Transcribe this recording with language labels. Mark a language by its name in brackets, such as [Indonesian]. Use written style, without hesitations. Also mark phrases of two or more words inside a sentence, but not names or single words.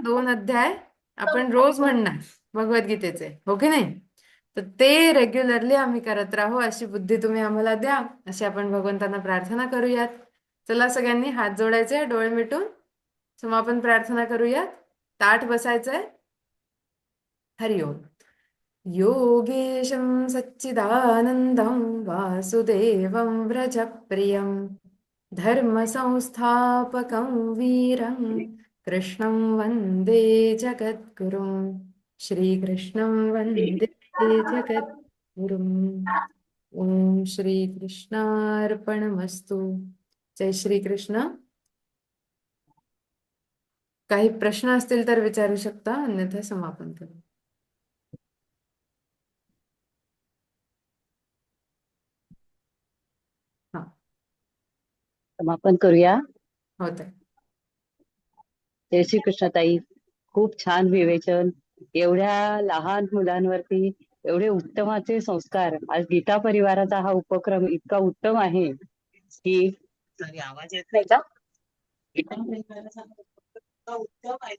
[Marathi] 2 अध्याय आपण रोज म्हणणार भगवद्गीतेचे, हो की नाही? तर ते रेग्युलरली आम्ही करत राहू, अशी बुद्धी तुम्ही आम्हाला द्या, अशी आपण भगवंतांना प्रार्थना करूयात. चला सगळ्यांनी हात जोडायचे, डोळे मिटून समापन प्रार्थना करूयात. ताठ बसायचंय [Sanskrit] हरि ओम. योगेशं सच्चिदानन्दं वासुदेवं व्रजप्रियं धर्मसंस्थापकं वीरं कृष्णं वन्दे जगद्गुरुं. श्रीकृष्णं वन्दे जगद्गुरुम्. ओम श्रीकृष्णार्पणमस्तु. [Marathi] जय श्रीकृष्ण. काही प्रश्न असतील तर विचारू शकता, अन्यथा समापन करू. हा, समापन करूया. होत आहे. जय श्री कृष्ण ताई. खूप छान विवेचन. एवढ्या लहान मुलांवरती एवढे उत्तमाचे संस्कार. आज गीता परिवाराचा हा उपक्रम इतका उत्तम आहे की सॉरी, आवाज येत नाही का? गीता परिवाराचा हा उपक्रम इतका उत्तम आहे.